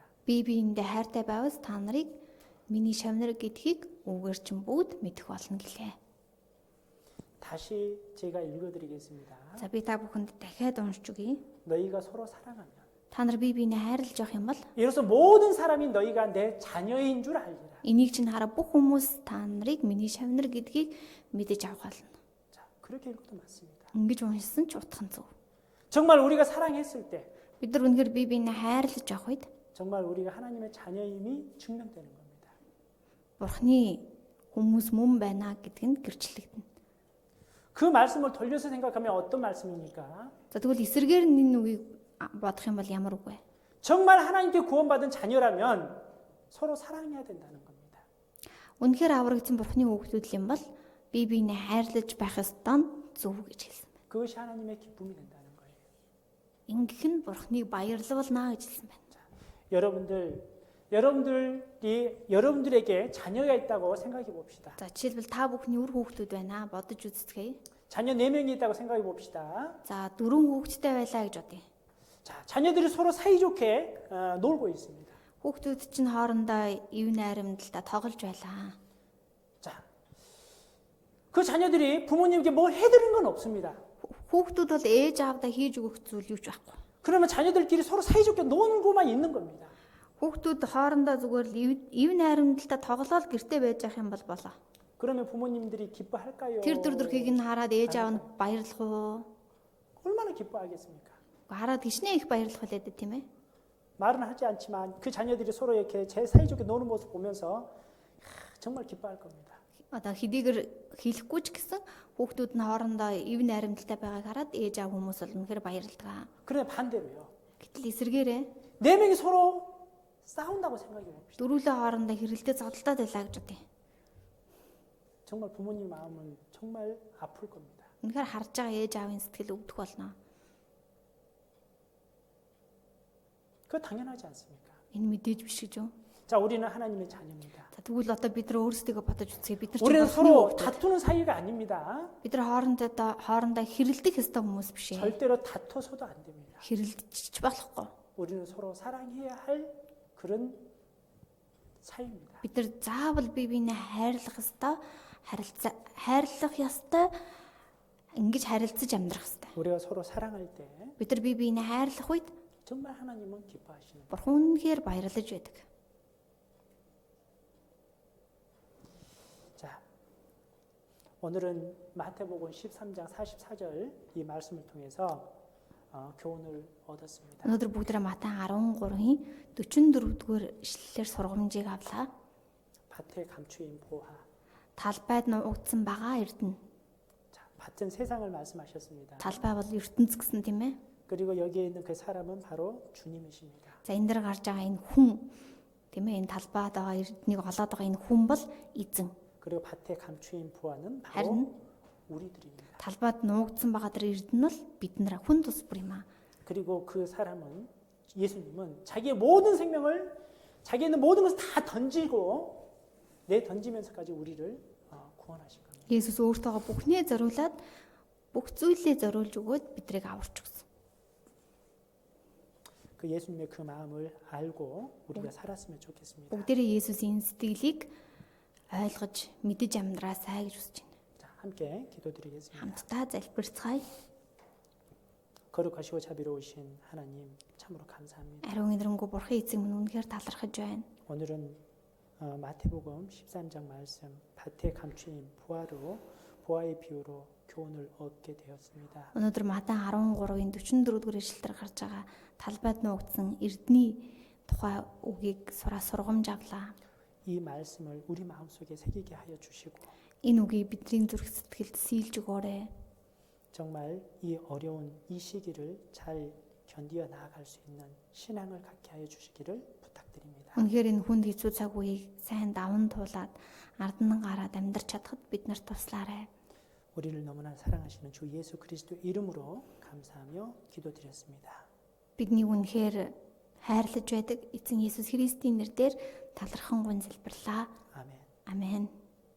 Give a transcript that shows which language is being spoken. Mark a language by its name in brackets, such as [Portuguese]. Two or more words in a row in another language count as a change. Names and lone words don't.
[Mongolian] бие биендээ хайртай байвас та нарыг миний шавнар гэдгийг үүгээр чинь бүгд мэдэх болно гэлээ. [Korean] 다시 제가 읽어드리겠습니다. [Mongolian] За би та бүхэнд дахиад уншиж өгье. [Korean] 너희가 서로 사랑하면 [Mongolian] Та нар бие биенээ хайрлаж явах юм бол [Korean] 이로써 모든 사람이 너희가 내 자녀인 줄 알리라. [Mongolian] энийг чинь хараа бүх хүмүүс та нарыг миний шавнар гэдгийг мэдэж авах болно. [Korean] 자, 그렇게 읽어도 맞습니다. [Mongolian] Ингэж уншсан ч утхан зөв. [Korean] 정말 우리가 사랑했을 때 [Mongolian] Бид нар үнэхээр бие биенээ хайрлаж явах үед [Korean] 정말 우리가 하나님의 자녀임이 증명되는 겁니다. [Mongolian] Бурхны хүмүүс мөн байна гэдг нь гэрчлэгдэнэ. [Korean] 그 말씀을 돌려서 생각하면 어떤 말씀입니까? [Mongolian] За тэгвэл эсэргээр энэ үгийг бодох юм бол ямар үг вэ? [Korean] 정말 하나님께 구원받은 자녀라면 서로 사랑해야 된다는 겁니다. [Mongolian] Үнэхээр аврагдсан Бурхны хүүхдүүд юм бол бие биенээ хайрлаж байх ёстой зөв гэж хэлсэн байна. [Korean] 그것이 하나님의 기쁨이 된다는 거예요. [Mongolian] Ингэх нь Бурхныг баярлуулна гэж хэлсэн байна. [Korean] 여러분들에게 자녀가 있다고 생각해 봅시다. [Mongolian] За жишээлбэл та бүхний үр хүүхдүүд байна бодож үзтгэй. [Korean] 자녀 4명이 있다고 생각해 봅시다. [Mongolian] За 4 хүүхэдтэй байлаа гэж бодъё. [Korean] 자, 자녀들이 서로 사이좋게 놀고 있습니다. [Mongolian] Хүүхдүүд чинь хоорондоо ив найрамдалтай тоглож байлаа. [Korean] 자, 그 자녀들이 부모님께 뭘 해드린 건 없습니다. [Mongolian] Хүүхдүүд бол ээж аавдаа хийж өгөх зүйл юу ч байхгүй. [Korean] 그러면 자녀들끼리 서로 사이좋게 놀고만 있는 겁니다. [Mongolian] Хүүхдүүд хоорондоо зүгээр л ив найрамдалтай тоглоод гэртээ байж явах юм бол болоо. [Korean] 그러면 부모님들이 기뻐할까요? [Mongolian] Тэр төрхийг нь хараад ээж аав нь баярлах уу? [Korean] 얼마나 기뻐하겠습니까? [Mongolian] Хараад гişнээ их баярлах байлаа дээ тийм ээ. [Korean] 말은 하지 않지만 그 자녀들이 서로 이렇게 제 사이좋게 노는 모습 보면서 정말 기뻐할 겁니다. [Mongolian] Одоо хэдийгээр хэлэхгүй ч гэсэн хүүхдүүд нь хоорондоо ив найрамдалтай байгааг хараад ээж аав хүмүүс бол үнэхээр баярлдаг. [Korean] 그런데 반대로요. [Mongolian] Гэтэл эсэргээрээ [Korean] 네 명이 서로 싸운다고 생각해 봅시다. [Mongolian] дөрүлээ хоорондоо хэрэлдээ зодтолдоод байлаа гэж бодъё. [Korean] 정말 부모님 마음은 정말 아플 겁니다. [Mongolian] Үнэхээр харж байгаа ээж аавын сэтгэл өвдөх болно. [Korean] 그거 당연하지 않습니까? [Mongolian] Энэ мэдээж биш гэж юу? [Korean] 자, 우리는 하나님의 자녀입니다. [Mongolian] За тэгвэл одоо бид нар өөрсдөө бодож үзье. Бид нар [Korean] 우리는 [Mongolian] ч [Korean] 서로 다투는 사이가 아닙니다. [Mongolian] бид нар хоорондоо хэрэлдэх ёстой хүмүүс биш ээ. [Korean] 절대로 다퉈서도 안 됩니다. [Mongolian] Хэрэлдэж болохгүй. [Korean] 우리는 서로 사랑해야 할 그런 사이입니다. [Mongolian] Бид нар заавал бие биенээ хайрлах ёстой, хайрлах ёстой, ингэж харилцаж амьдрах ёстой. [Korean] 우리가 서로 사랑할 때 [Mongolian] Бид нар бие биенээ хайрлах үед [Korean] 정말 하나님은 기뻐하시는 거예요. [Mongolian] Бурхан үнэхээр баярлаж байдаг. [Korean] 자, 오늘은 마태복음 13장 44절 이 말씀을 통해서 교훈을 얻었습니다. [Mongolian] Өнөөдөр бүгдээ Матай 13-ийн 44-р ишлэлээр сургамжийг авлаа. [Korean] 밭에 감추인 보화. [Mongolian] Талбайд нуугдсан бага эрдэнэ. [Korean] 자, 밭은 세상을 말씀하셨습니다. [Mongolian] Талбай бол ертөнц гэсэн тийм ээ. [Korean] 그리고 여기에 있는 그 사람은 바로 주님이십니다. [Mongolian] За энэ дэр гарч байгаа энэ хүн тийм ээ энэ талбайд байгаа эрднийг олоод байгаа энэ хүн бол эзэн. [Korean] 그리고 밭에 감추인 보화는 바로 [Mongolian] харин [Korean] 우리들입니다. [Mongolian] талбайд нуугдсан байгаа тэр эрдэнэ бол бид нар хүн тус бүр юм аа. [Korean] 그리고 그 사람은 예수님은 자기의 모든 생명을 자기에 있는 모든 것을 다 던지고 던지면서까지 우리를 구원하신 겁니다. [Mongolian] Есүс өөртөөгөө бүхнээ зориулаад бүх зүйлээ зориулж өгөөд бидрийг аварч өгсөн. [Korean] 그 예수님의 그 마음을 알고 우리가 살았으면 좋겠습니다. [Mongolian] Бүгдээрээ Есүсийн сэтгэлийг ойлгож мэдэж амьдраасай гэж хүсэж байна. [Korean] 자, 함께 기도드리겠습니다. [Mongolian] Хамтдаа залбирцгаая. [Korean] 거룩하시고 자비로우신 하나님 참으로 감사합니다. [Mongolian] Ариун эдрэнгүү бурхан эзэн минь үнэхээр талархаж байна. [Korean] 오늘은 마태복음 13장 말씀 밭에 감추인 보화의 비유로 교훈을 얻게 되었습니다. [Mongolian] Өнөөдөр Матай 13-ийн 44-р ишлэлээр гарч байгаа талбайд нуугдсан эрдний тухай үгийг сургамж авлаа. [Korean] 이 말씀을 우리 마음속에 새기게 하여 주시고 [Mongolian] Энэ үгийг бидний зүрх сэтгэлд сийлж өгөөрэй. [Korean] 정말 이 어려운 이 시기를 잘 견디어 나아갈 수 있는 신앙을 갖게 하여 주시기를 부탁드립니다. [Mongolian] Үнэхээр энэ хүнд хэцүү цаг үеийг сайн даван туулаад ард нь гараад амьдрч чадхад бид нарт туслаарай. [Korean] 우리를 너무나 사랑하시는 주 예수 그리스도의 이름으로 감사하며 기도드렸습니다. [Mongolian] Бидний үнэхээр хайрлаж байдаг эзэн Есүс Христийн нэрээр талархан гон залбирлаа. [Korean] 아멘. [Mongolian] Амен.